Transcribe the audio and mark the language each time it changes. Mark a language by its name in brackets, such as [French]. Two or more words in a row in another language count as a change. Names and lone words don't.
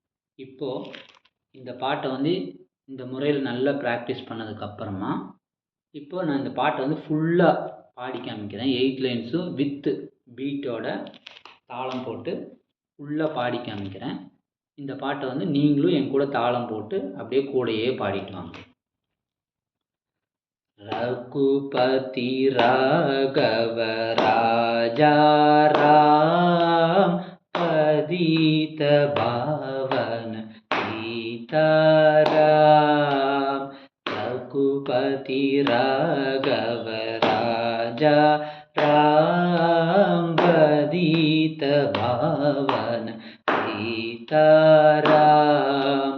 [Tamil] இப்போது இந்த பாட்டை வந்து இந்த முறையில் நல்லா ப்ராக்டிஸ் பண்ணதுக்கப்புறமா இப்போது நான் இந்த பாட்டை வந்து ஃபுல்லாக பாடி காமிக்கிறேன். 8 [English] linesum withu beatoda [Tamil] தாளம் போட்டு ஃபுல்லாக பாடி காமிக்கிறேன். இந்த பாட்டை வந்து நீங்களும் என் கூட தாளம் போட்டு அப்படியே கூடையே பாடிட்டு வாங்க. [Hindi] रघुपति राघव राजा राम पतित पावन सीताराम। रघुपति राघव राजा राम पतित पावन सीताराम।